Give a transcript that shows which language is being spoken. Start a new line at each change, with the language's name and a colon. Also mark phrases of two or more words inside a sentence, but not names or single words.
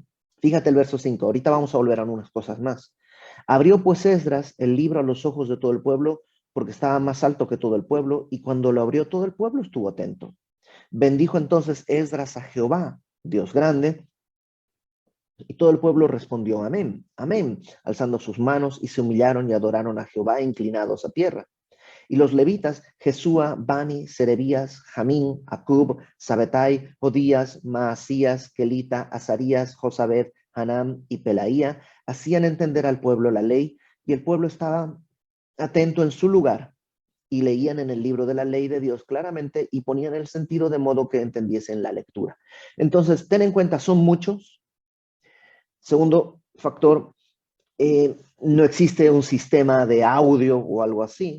Spanish: Fíjate el verso 5, ahorita vamos a volver a unas cosas más. Abrió pues Esdras el libro a los ojos de todo el pueblo, porque estaba más alto que todo el pueblo, y cuando lo abrió todo el pueblo estuvo atento. Bendijo entonces Esdras a Jehová, Dios grande, y todo el pueblo respondió, amén, amén, alzando sus manos y se humillaron y adoraron a Jehová inclinados a tierra. Y los levitas, Jesúa, Bani, Serebías, Jamín, Acub, Sabetai, Jodías, Maasías, Kelita, Azarías, Josabed, Hanam y Pelaía, hacían entender al pueblo la ley, y el pueblo estaba atento en su lugar y leían en el libro de la ley de Dios claramente y ponían el sentido de modo que entendiesen la lectura. Entonces, ten en cuenta, son muchos. Segundo factor, no existe un sistema de audio o algo así.